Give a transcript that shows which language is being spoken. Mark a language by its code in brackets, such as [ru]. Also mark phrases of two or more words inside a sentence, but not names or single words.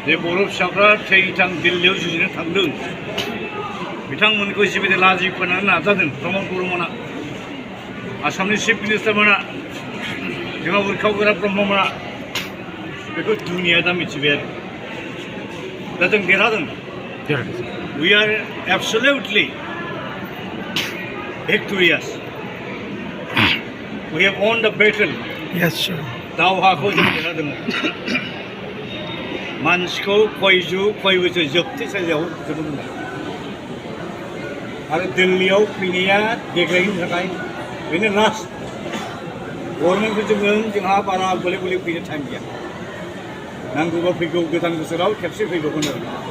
[brx] जे बर' फिसाफ्रा थै-थां दिल्लीयाव जुजिनो थांदों बिथांमोनखौ जिबायदि लाजि फोनांनो नाजादों प्रमद बर'मोना आसामनि [en] chief ministerमोना [brx] जोंहा उरखाव-गोरा ब्रह्ममोना बेखौ दुनिया दा मिथिबाय आरो दा जों देरहादों [en] we are absolutely victorious we have won the battle Yes, sir. [brx] दावहाखौ जों देरहादों मानसिखौ खय बोसोर जोबथि साजायाव जोबोद मोजां आरो दिल्लीयाव फैनाया देग्लायनि थाखाय बेनो [en] last governmentखौ [brx] जोंहा बारा गले गले फैनो टाइम गैया नांगौबा फैगौ गोदान बोसोराव खेबसे फैबावगोन आरो